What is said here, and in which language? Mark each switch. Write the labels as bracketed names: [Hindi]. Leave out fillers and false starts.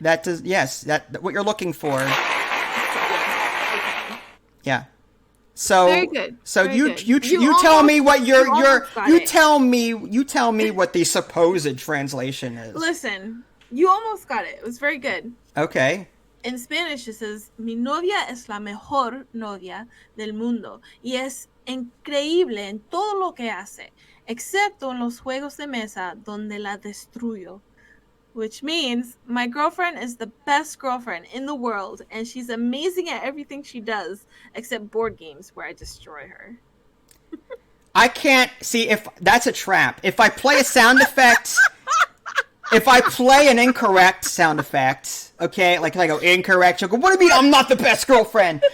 [English] That what you're looking for. Okay. Yeah. So Very good. So Very you good. tell me what you tell tell me what the supposed translation is. Listen, you almost got it. It was very good. Okay. In Spanish, it says, [Spanish] mi novia es la mejor novia del mundo y es increíble en todo lo que hace, excepto en los juegos de mesa donde la destruyo. [English] Which means my girlfriend is the best girlfriend in the world and she's amazing at everything she does except board games where I destroy her. I can't see if that's a trap. If I play a sound effect, if I play an incorrect sound effect, okay, like if I go incorrect, she'll go, what do you mean I'm not the best girlfriend?